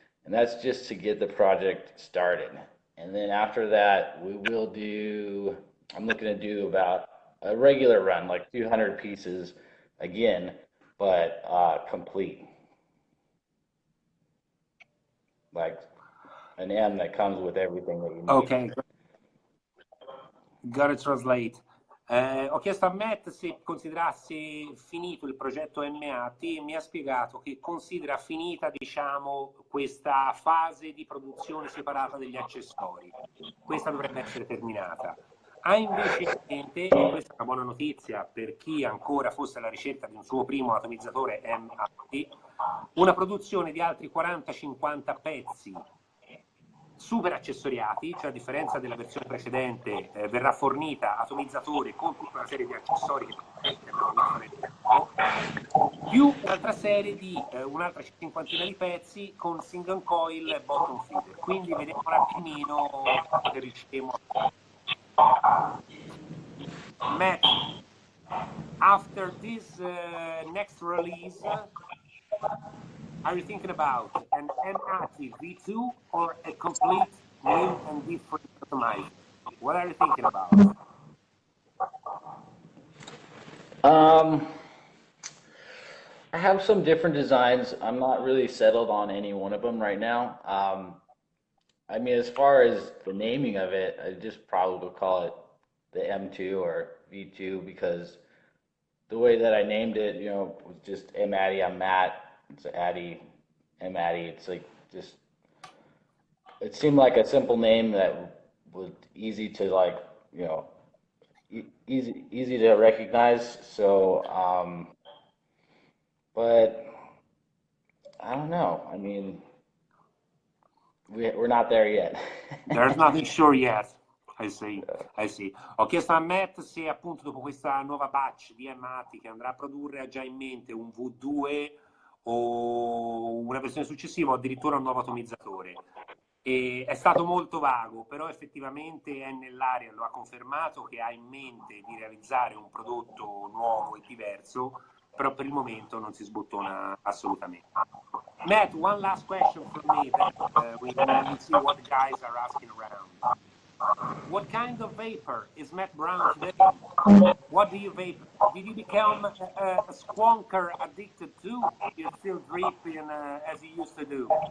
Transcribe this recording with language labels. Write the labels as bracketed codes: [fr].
[en] And that's just to get the project started. And then after that, we will do, I'm looking to do about a regular run, like 200 pieces again, but complete. Like an M that comes with everything that you need. Ok, gotta translate. [it] Ho chiesto a Matt se considerasse finito il progetto MAT e mi ha spiegato che considera finita, diciamo, questa fase di produzione separata degli accessori. Questa dovrebbe essere terminata. Ha invece in mente, e questa è una buona notizia per chi ancora fosse alla ricerca di un suo primo atomizzatore MAT, una produzione di altri 40-50 pezzi super accessoriati, cioè a differenza della versione precedente verrà fornita atomizzatore con tutta una serie di accessori che abbiamo visto nel tempo, più un'altra serie di un'altra cinquantina di pezzi con single coil bottom feeder. Quindi vediamo un attimino che riusciremo a... [en] Matt, after this next release, are you thinking about an MAT V2 or a complete new and different atomizer? What are you thinking about? I have some different designs. I'm not really settled on any one of them right now. I mean, as far as the naming of it, I just probably would call it the M2 or V2 because the way that I named it, you know, was just M Addy, I'm Matt. It's Addy, M Addy. It's like just, it seemed like a simple name that was easy to like, you know, easy to recognize. So, but I don't know. I mean, we're not there yet. There's nothing sure yet. I see, I see. [it] Ho chiesto a Matt se appunto dopo questa nuova batch di Amati che andrà a produrre ha già in mente un V2 o una versione successiva o addirittura un nuovo atomizzatore. E è stato molto vago, però effettivamente è nell'aria, lo ha confermato che ha in mente di realizzare un prodotto nuovo e diverso, però per il momento non si sbottona assolutamente. [en] Matt, one last question from me, then we see what the guys are asking around. What kind of vapor is Matt Brown today? What do you vape? Did you become a squonker addicted to? You're still dripping as you used to do?